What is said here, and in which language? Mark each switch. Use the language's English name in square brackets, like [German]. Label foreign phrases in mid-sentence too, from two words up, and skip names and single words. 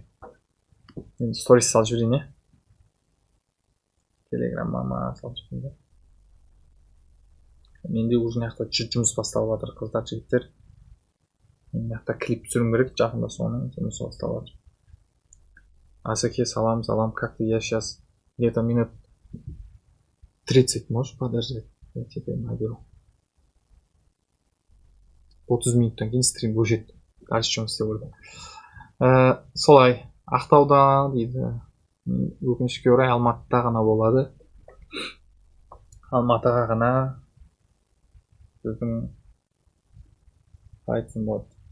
[Kazakh] Мен сторис салып жіберейін, Телеграммама салып жіберейін. Менде уже жақта жұмыс басталып жатыр, қыздар, жігіттер. Мен жақта клип түсірім керек, жақында соның жұмысы басталып жатыр. Асеке, салам, [Russian] как ты? Я сейчас где-то минут 30, можешь подождать? Я тебе наберу. [Kazakh] 30 минуттан кейін стрим өшеді. Дальше жұмыс істеп ойлаймын. Солай, Ақтауда дейді. Өкінішке орай Алматыда ғана болады. Алматыға ғана біздің айтсын болады.